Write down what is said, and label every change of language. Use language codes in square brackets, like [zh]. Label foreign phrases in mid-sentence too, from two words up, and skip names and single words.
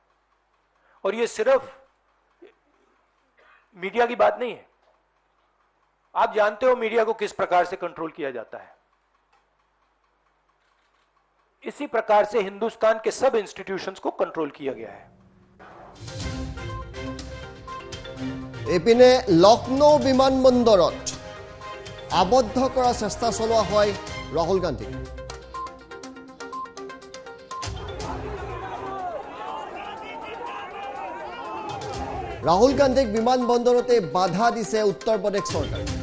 [hi] और ये सिर्फ मीडिया की बात नहीं है, आप जानते हो मीडिया को किस प्रकार से कंट्रोल किया जाता है। इसी प्रकार से हिंदुस्तान के सब इंस्टीट्यूशंस को कंट्रोल किया गया है। [as] এপিনে লক্ষ্ণৌ বিমানবন্দৰত আবদ্ধ কৰাৰ চেষ্টা চলোৱা হয় ৰাহুল গান্ধীক। ৰাহুল গান্ধীক বিমানবন্দৰতে বাধা দিছে উত্তৰ প্ৰদেশ চৰকাৰে।